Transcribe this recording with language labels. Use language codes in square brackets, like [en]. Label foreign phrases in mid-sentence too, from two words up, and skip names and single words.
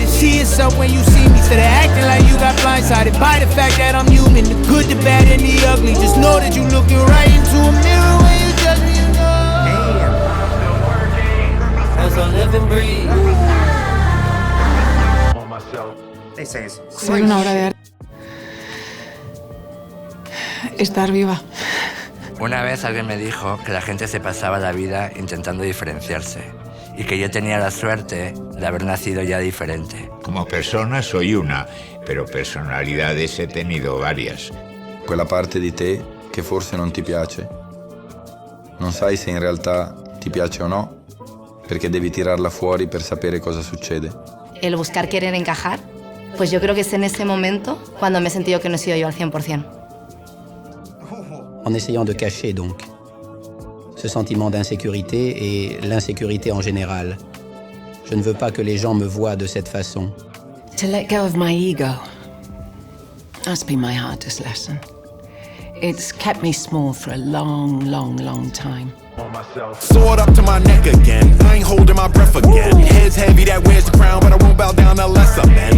[en] See yourself when you see me, instead of acting like you got blindsided by the fact that I'm human. The good, the bad, and the ugly. Just know that you looking right into a mirror when you judge me, you know. As I live and breathe. They say it's [es] Ser una obra de arte. Estar viva. Una vez alguien me dijo que la gente se pasaba la vida intentando diferenciarse y que yo tenía la suerte de haber nacido ya diferente. Como persona soy una, pero personalidades he tenido varias. [it] Quella parte di te che forse non ti piace. Non sai se in realtà ti piace o no, perché devi tirarla fuori per sapere cosa succede. [es] El buscar querer encajar, pues yo creo que es en ese momento cuando me he sentido que no he sido yo al 100%. [fr] En essayant de cacher donc ce sentiment d'insécurité et l'insécurité en général. Je ne veux pas que les gens me voient de cette façon. [en] To let go of my ego. That's been my hardest lesson. It's kept me small for a long, long, long time. Sword up to my neck again. I ain't holding my breath again. Head's heavy, that wears the crown, but I won't bow down to lesser men.